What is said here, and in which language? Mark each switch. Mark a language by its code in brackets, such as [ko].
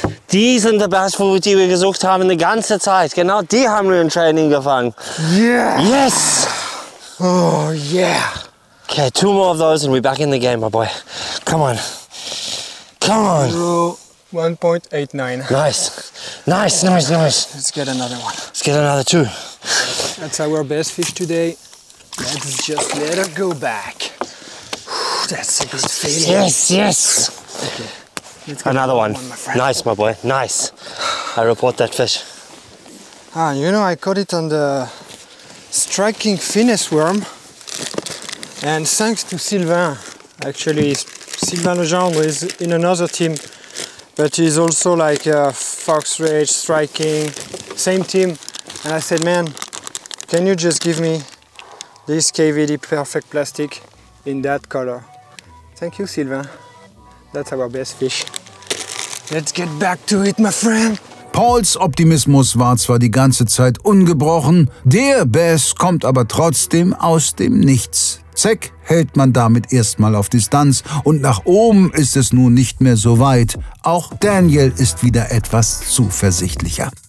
[de] Die sind der Bass, die wir gesucht haben die ganze Zeit. Genau die haben wir im Training gefangen. [en] Yeah. Yes. Oh yeah. Okay, 2 more of those and we're back in the game, my boy. Come on. Come on. 1.89. Nice. Nice, nice, nice. Let's get another one. Let's get another 2. That's our best fish today. Let's just let her go back. That's a good feeling. Yes, yes. Okay. Another one. Nice, my boy. Nice. I report that fish. Ah, you know, I caught it on the striking finesse worm. And thanks to Sylvain. Actually, Sylvain Legendre is in another team, but he's also like Fox Rage, striking, same team. And I said, man, can you just give me this KVD Perfect Plastic in that color? Thank you, Sylvain. That's our best fish. Let's get back to it, my friend. [de] Pauls Optimismus war zwar die ganze Zeit ungebrochen, der Bass kommt aber trotzdem aus dem Nichts. Zeck hält man damit erstmal auf Distanz und nach oben ist es nun nicht mehr so weit. Auch Daniel ist wieder etwas zuversichtlicher.